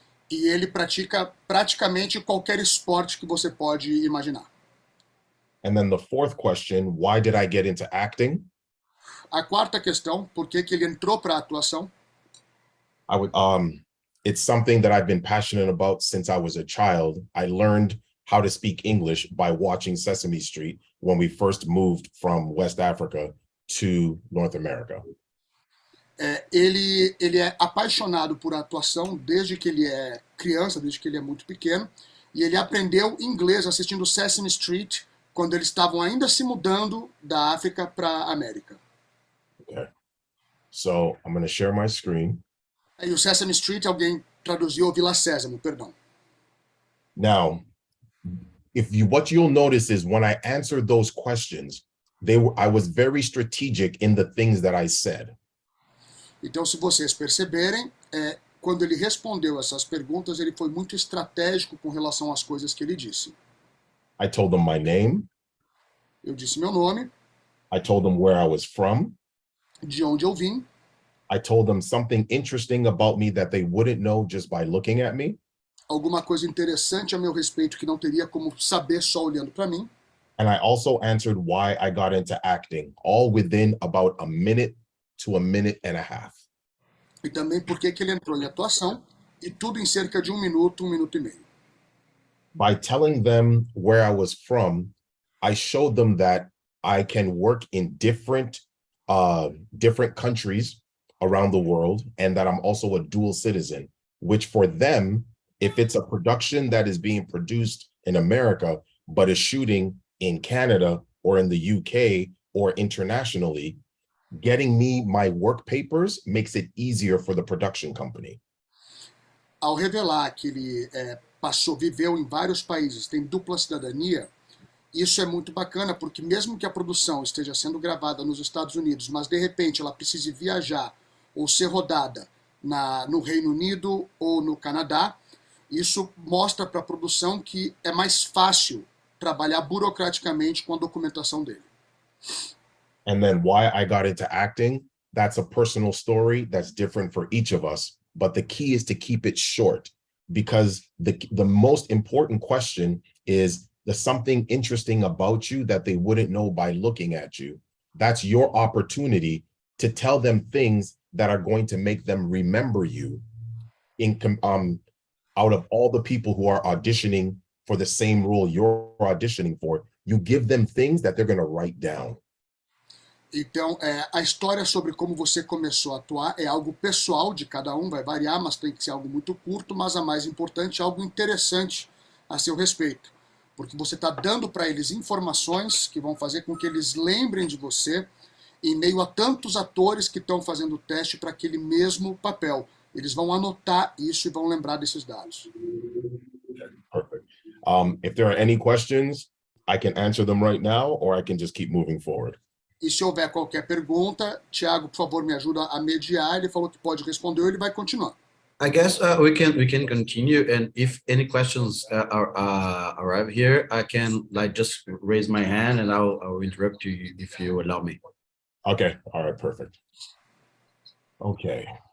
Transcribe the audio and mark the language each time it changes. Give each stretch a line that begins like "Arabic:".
Portuguese: E ele pratica praticamente qualquer esporte que você pode imaginar.
English: And then the fourth question, why did I get into acting?
Portuguese: A quarta questão, por que ele entrou para a atuação?
English: It's something that I've been passionate about since I was a child. I learned how to speak English by watching Sesame Street when we first moved from West Africa to North America.
Portuguese: Ele é apaixonado por atuação desde que ele é criança, desde que ele é muito pequeno, e ele aprendeu inglês assistindo Sesame Street quando eles estavam ainda se mudando da África para a América.
English: Okay. So I'm going to share my screen.
Portuguese: E o Sesame Street, alguém traduziu Vila Sésamo, perdão.
English: Now, what you'll notice is when I answer those questions, I was very strategic in the things that I said.
Portuguese: Então, se vocês perceberem, quando ele respondeu essas perguntas, ele foi muito estratégico com relação às coisas que ele disse.
English: I told them my name.
Portuguese: Eu disse meu nome,
English: I told them where I was from.
Portuguese: de onde eu vim,
English: I told them something interesting about me that they wouldn't know just by looking at me.
Portuguese: alguma coisa interessante a meu respeito que não teria como saber só olhando para mim.
English: And I also answered why I got into acting, all within about a minute to a minute and a half.
Portuguese: E também por que ele entrou em atuação, e tudo em cerca de um minuto e meio.
English: By telling them where I was from, I showed them that I can work in different countries around the world, and that I'm also a dual citizen, which for them, if it's a production that is being produced in America, but is shooting in Canada or in the UK or internationally, getting me my work papers makes it easier for the production company.
Portuguese: Ao revelar que ele viveu em vários países, tem dupla cidadania, isso é muito bacana, porque mesmo que a produção esteja sendo gravada nos Estados Unidos, mas de repente ela precise viajar ou ser rodada no Reino Unido ou no Canadá, isso mostra para a produção que é mais fácil trabalhar burocraticamente com a documentação dele.
English: And then why I got into acting, that's a personal story that's different for each of us. But the key is to keep it short, because the most important question is, there's something interesting about you that they wouldn't know by looking at you. That's your opportunity to tell them things that are going to make them remember you out of all the people who are auditioning for the same role you're auditioning for. You give them things that they're going to write down.
Portuguese: Então, a história sobre como você começou a atuar é algo pessoal de cada um, vai variar, mas tem que ser algo muito curto, mas a mais importante, algo interessante a seu respeito. Porque você está dando para eles informações que vão fazer com que eles lembrem de você em meio a tantos atores que estão fazendo o teste para aquele mesmo papel. Eles vão anotar isso e vão lembrar desses dados.
English: Perfect. If there are any questions, I can answer them right now, or I can just keep moving forward.
Portuguese: E se houver qualquer pergunta, Thiago, por favor, me ajuda a mediar. Ele falou que pode responder, ele vai continuar.
English: I guess we can continue, and if any questions arrive here, I can just raise my hand and I'll interrupt you if you allow me. Okay. All right. Perfect. Okay.